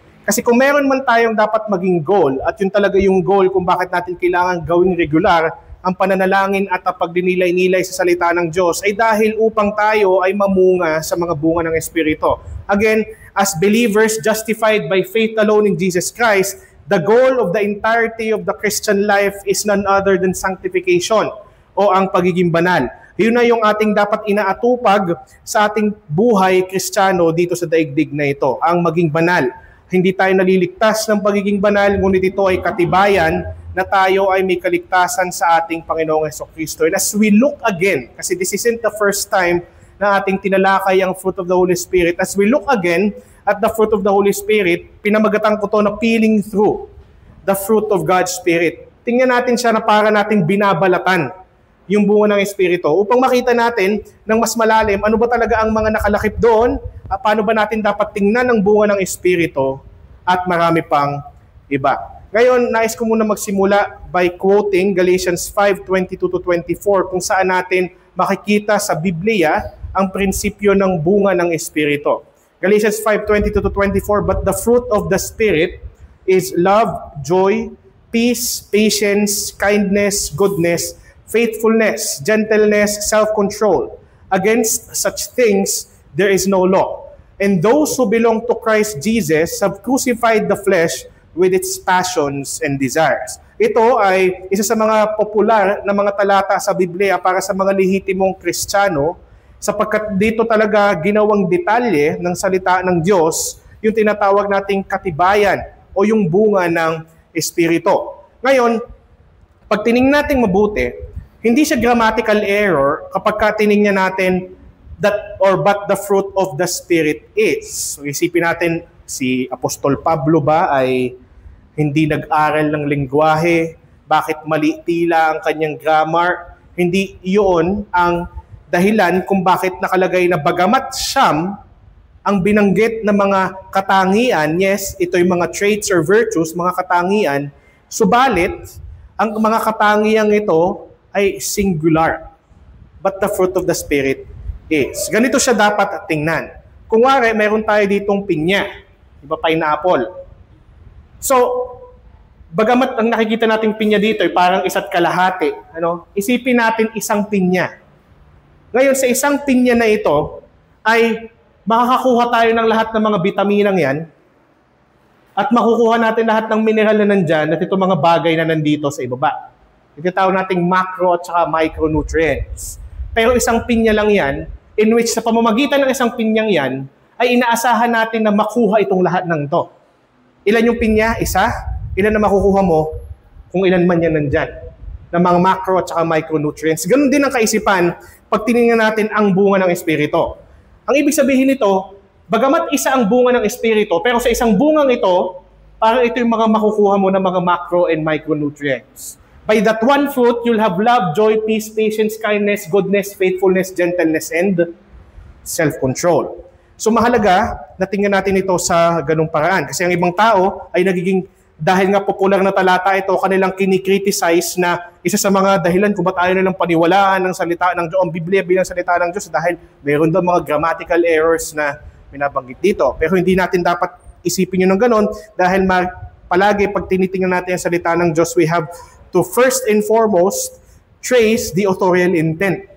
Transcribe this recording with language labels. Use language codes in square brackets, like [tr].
[tl] Kasi kung meron man tayong dapat maging goal, at yun talaga yung goal kung bakit natin kailangan gawing regular ang pananalangin at ang pagdinilay-nilay sa salita ng Diyos, ay dahil upang tayo ay mamunga sa mga bunga ng Espiritu. [en] Again, as believers justified by faith alone in Jesus Christ, the goal of the entirety of the Christian life is none other than sanctification [tl] o ang pagiging banal. Yun na yung ating dapat inaatupag sa ating buhay Kristiyano dito sa daigdig na ito, ang maging banal. Hindi tayo naliligtas ng pagiging banal, ngunit ito ay katibayan na tayo ay may kaligtasan sa ating Panginoong Jesucristo. [en] And as we look again, kasi this isn't the first time [tl] na ating tinalakay ang [en] fruit of the Holy Spirit, as we look again at the fruit of the Holy Spirit, [tl] pinamagatan ko to na [en] peeling through the fruit of God's Spirit. [tl] Tingnan natin siya na para nating binabalatan yung bunga ng Espiritu upang makita natin ng mas malalim ano ba talaga ang mga nakalakip doon, paano ba natin dapat tingnan ang bunga ng Espiritu at marami pang iba. Ngayon, nais ko muna magsimula [en] by quoting [tl] Galatians 5:22-24 kung saan natin makikita sa Biblia ang prinsipyo ng bunga ng Espiritu. [en] Galatians 5:22-24, but the fruit of the Spirit is love, joy, peace, patience, kindness, goodness, faithfulness, gentleness, self-control. Against such things, there is no law. And those who belong to Christ Jesus have crucified the flesh with its passions and desires. [tl] Ito ay isa sa mga popular na mga talata sa Biblia para sa mga lehitimong Kristiyano, sapagkat dito talaga ginawang detalye ng salita ng Diyos yung tinatawag nating katibayan o yung bunga ng Espiritu. Ngayon, pag tinignan natin mabuti, hindi siya grammatical error kapag tinignan natin [en] that or but the fruit of the Spirit is. [tl] So isipin natin, si Apostol Pablo ba ay hindi nag-aral ng lengguwahe? Bakit mali tila ang kanyang grammar? Hindi iyon ang dahilan kung bakit nakalagay na bagamat siyam ang binanggit na mga katangian, yes, ito yung mga [en] traits or virtues, [tl] mga katangian, subalit, ang mga katangiang ito ay singular. [en] But the fruit of the Spirit is. [tl] Ganito siya dapat tingnan. Kung wari, meron tayo ditong pinya, iba pineapple. So, bagamat ang nakikita nating pinya dito ay parang isa't kalahati, isipin natin isang pinya. Ngayon, sa isang pinya na ito, ay makakakuha tayo ng lahat ng mga bitaminang yan at makukuha natin lahat ng mineral na nandyan at itong mga bagay na nandito sa ibaba. Ititawag nating macro at saka micronutrients. Pero isang pinya lang yan, [en] in which [tl] sa pamamagitan ng isang pinyang yan, ay inaasahan natin na makuha itong lahat ng to. Ilan yung pinya? Isa? Ilan na makukuha mo kung ilan man yan nandyan? Ng mga macro at saka micronutrients. Ganun din ang kaisipan pag tinignan natin ang bunga ng Espiritu. Ang ibig sabihin nito, bagamat isa ang bunga ng Espiritu, pero sa isang bungang ito, parang ito yung mga makukuha mo ng mga macro and micronutrients. [en] By that one fruit, you'll have love, joy, peace, patience, kindness, goodness, faithfulness, gentleness, and self-control. [tl] So mahalaga na tingnan natin ito sa ganung paraan. Kasi ang ibang tao ay nagiging, dahil nga popular na talata ito, kanilang kinikriticize na isa sa mga dahilan kung ba't ayaw nilang paniwalaan ng salita ng Diyos, ang Biblia bilang salita ng Diyos, dahil mayroon daw mga grammatical errors na binabanggit dito. Pero hindi natin dapat isipin yun ng ganon, dahil palagi pag tinitingnan natin ang salita ng Diyos, [en] we have to first and foremost trace the authorial intent.